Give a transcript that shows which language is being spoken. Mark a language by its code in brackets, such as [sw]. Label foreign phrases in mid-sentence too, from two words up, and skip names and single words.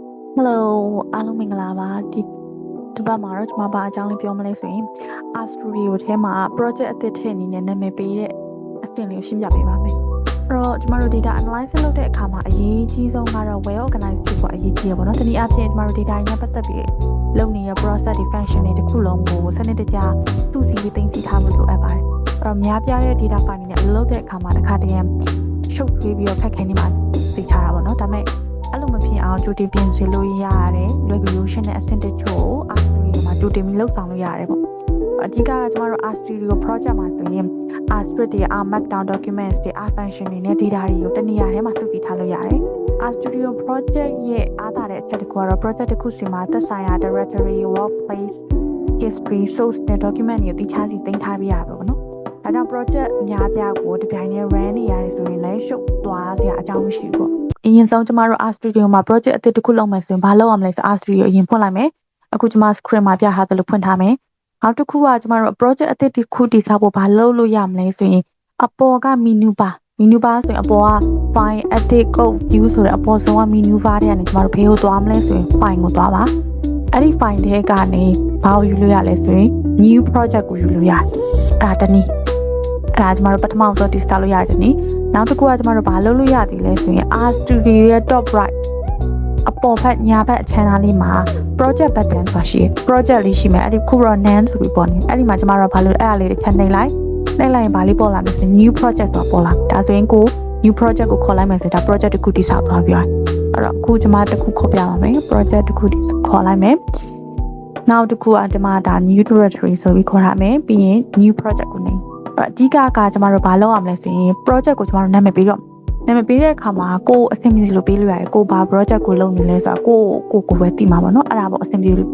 [my] Hello အားလုံးမင်္ဂလာပါဒီပတ်မှာတော့ကျွန်မဘာအကြောင်းလေးပြောမလဲဆိုရင် R Studio ထဲမှာ project အသစ်ထည့်အနေနဲ့နာမည်ပေးတဲ့အဆင့်လေးကိုရှင်းပြပေးပါမယ်အဲ့တော့ကျွန်မတို့ [en] data analysis [my] လုပ်တဲ့အခါမှာအရေးကြီးဆုံးကတော့ [en] well organized [my] ဖြစ်ဖို့အရေးကြီးရပါတော့တနည်းအားဖြင့်ကျွန်မတို့ data တွေနဲ့ပတ်သက်ပြီးလုပ်နေတဲ့ process တွေ function တွေတစ်ခုလုံးကိုစနစ်တကျစုစည်းပြီးသိသိထားဖို့လိုအပ်ပါတယ်အဲ့တော့များပြားတဲ့ [en] data file [my] တွေနဲ့လုပ်တဲ့အခါမှာတစ်ခါတည်းရှုပ်ထွေးပြီးတော့ခက်ခဲနေမှာသိထားတာပေါ့နော်ဒါပေမဲ့အဲ့လိုမဖြစ်အောင်ကြိုတင်ပြင်ဆင်လို့ ရတယ် regulation နဲ့အဆင့်တချို့ R Studio မှာကြိုတင်ပြီးလုပ်ဆောင်လို့ရတယ်ပေါ့အဓိကကကျွန်တော်တို့ R Studio project မှာဆိုရင် [en] R script [my] တွေ [en] R markdown documents [my] တွေ [en] R function [my] တွေနဲ့ data တွေကိုတနေရာထဲမှာစုပြီးထားလို့ရတယ် R Studio project ရဲ့အားသာတဲ့အချက်တစ်ခုကတော့ project တစ်ခုစီမှာသက်ဆိုင်ရာ [en] directory workplace history source [my] နဲ့ document တွေကိုတိကျစီသိမ်းထားပြရပါပေါ့နော်ဒါကြောင့် project အများပြားကိုတစ်ပြိုင်တည်း run နေရတယ်ဆိုရင်လည်းရှုပ်သွားစရာအကြောင်းမရှိဘူးပေါ့အရင်ဆုံးကျမတို့ R Studio မှာ project အသစ်တစ်ခုလုပ်မယ်ဆိုရင်ဘာလုပ်ရမလဲဆို R Studio အရင်ဖွင့်လိုက်မယ်အခုကျမ screen မှာပြထားသလိုဖွင့်ထားမယ်နောက်တစ်ခုကကျမတို့ project အသစ်တစ်ခုတည်ဆောက်ဖို့ဘာလုပ်လို့ရမလဲဆိုရင်အပေါ်က [en] menu bar [my] ဆိုရင်အပေါ်က [en] file edit code view [my] ဆိုတဲ့အပေါ်ဆုံးက [en] menu bar [my] တွေကနေကျမတို့ဖေးကိုသွားမလဲဆိုရင် file ကိုသွားပါအဲ့ဒီ file တွေကနေဘာကိုယူလို့ရလဲဆိုရင် [en] new project [my] ကိုယူလို့ရတယ်အဲ့ဒါတနည်းအဲ့ဒါကျမတို့ပ ထမဆုံးတည်ဆောက်လို့ရတယ်နည်းနောက်တစ်ခုကကျမတို့ဘာလုပ်လို့ရသေးလဲဆိုရင် R Studio ရဲ့ [en] top right [my] အပေါ်ဘက်ညာဘက်အချမ်းသားလေးမှာ [en] project button [my] ဆိုတာရှိတယ် project လေးရှိမယ် အဲ့ဒီခုတော့ none ဆိုပြီးပေါ်နေအဲ့ဒီမှာကျမတို့ဘာလို့အဲ့ဒါလေးတစ်ချက်နှိပ်လိုက်ရင်ဘာလေးပေါ်လာမလဲဆိုရင် [en] new project [my] ဆိုတာပေါ်လာဒါဆိုရင်ကို [en] new project [my] ကိုခေါ်လိုက်မယ်ဆိုတော့ project တစ်ခုတည်ဆောက်သွားပြီအဲ့တော့အခုကျမတစ်ခုခေါ်ပြပါမယ် project တစ်ခုခေါ်လိုက်မယ်နောက်တစ်ခုကကျမဒါ [en] new directory [my] ဆိုပြီးခေါ်ထားမယ်ပြီးရင် [en] new project [my] ကိုနှိပ်အဓိကကကျမတို့ဘာလုပ်ရမလဲဆိုရင် project ကိုကျမတို့နာမည်ပေးတော့နာမည်ပေးတဲ့အခါမှာကိုအဆင်ပြေလို့ပေးလို့ရတယ်ကိုဘာ project ကိုလုပ်နေလဲဆိုတာကိုပဲသိမှာပေါ့နော်အဲ့ဒါပေါ့အဆင်ပြေလို့